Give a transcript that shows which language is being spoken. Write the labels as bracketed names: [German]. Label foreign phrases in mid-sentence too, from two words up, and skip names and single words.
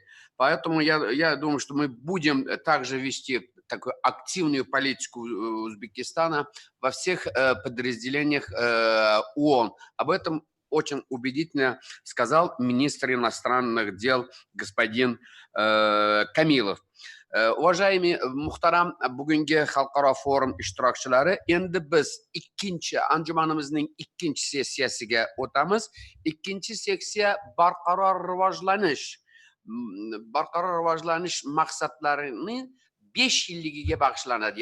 [Russian] Поэтому я думаю, что мы будем также вести такую активную политику Узбекистана во всех подразделениях ООН. Об этом очень убедительно сказал министр иностранных дел господин Камилов. [Uzbek] Уважаемый muhtaram bugungi xalqaro forum ishtirokchilari, endi biz anjumanimizning ikkinchi sessiyasiga o'tamiz. Ikkinchi sessiya barqaror rivojlanish maqsadlarining 5 yilligiga bag'ishlanadi.